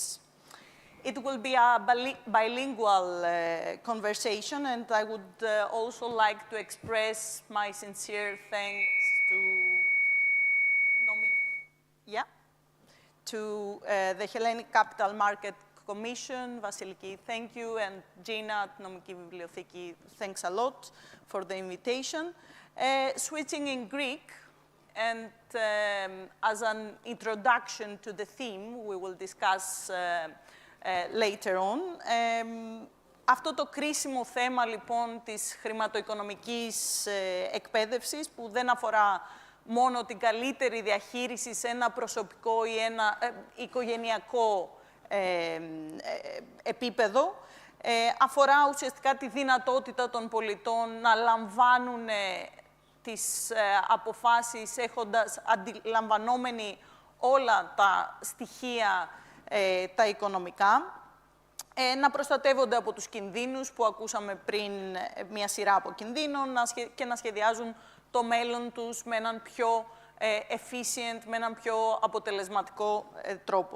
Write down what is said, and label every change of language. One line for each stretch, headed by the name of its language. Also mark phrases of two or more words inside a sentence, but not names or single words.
English: It will be a bilingual conversation, and I would also like to express my sincere thanks to the Hellenic Capital Market Commission, Vasiliki, thank you, and Gina at Nomiki Bibliotheki, thanks a lot for the invitation. Switching in Greek, and as an introduction to the theme we will discuss later on.
Greek: Αυτό το κρίσιμο θέμα, λοιπόν, της χρηματοοικονομικής εκπαίδευσης, που δεν αφορά μόνο την καλύτερη διαχείριση σε ένα προσωπικό ή ένα οικογενειακό επίπεδο, αφορά ουσιαστικά τη δυνατότητα των πολιτών να λαμβάνουν τις αποφάσεις αντιλαμβανόμενοι όλα τα στοιχεία τα οικονομικά, να προστατεύονται από τους κινδύνους που ακούσαμε πριν, μια σειρά από κινδύνων, και να σχεδιάζουν το μέλλον τους με έναν πιο efficient, με έναν πιο αποτελεσματικό τρόπο.